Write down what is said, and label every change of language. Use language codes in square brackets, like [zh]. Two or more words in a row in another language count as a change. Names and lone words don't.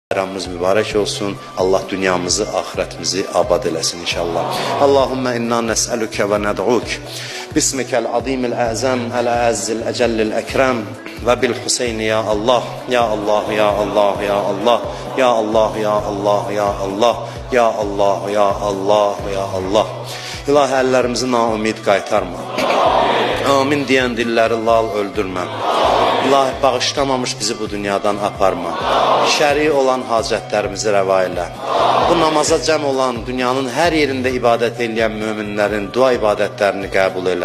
[az] Bayramımız mübarek olsun. Allah dünyamızı, ahiretimizi abad eləsin inşallah. [ar] اللهم إنا نسألك وندعوك باسمك العظيم الأعظم الأعز الأجل الأكرم. وبالحسين يا الله. يا الله يا الله يا الله يا الله يا الله يا الله. يا الله يا الله يا الله. [az] İlahi əllərimizi naumid qaytarma. Amin deyən dilləri lal öldürmə. İlahi bağışlamamış bizi bu dünyadan aparma. Şəri olan hacətlərimizi rəva elə. Bu namaza cəm olan dünyanın hər yerində ibadət edən möminlərin dua ibadətlərini qəbul elə.